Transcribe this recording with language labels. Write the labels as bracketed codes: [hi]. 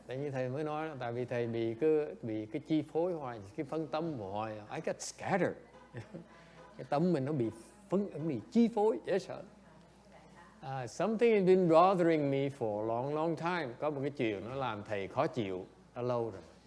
[vi] Tại như thầy mới nói, tại vì thầy bị cái chi phối hoài, cái phân tâm hoài, [en] I got scattered. [vi] Cái tâm mình nó bị chi phối dễ sợ. [en] Something has been bothering me for a long time. [vi] Có một cái chuyện nó làm thầy khó chịu đã lâu rồi.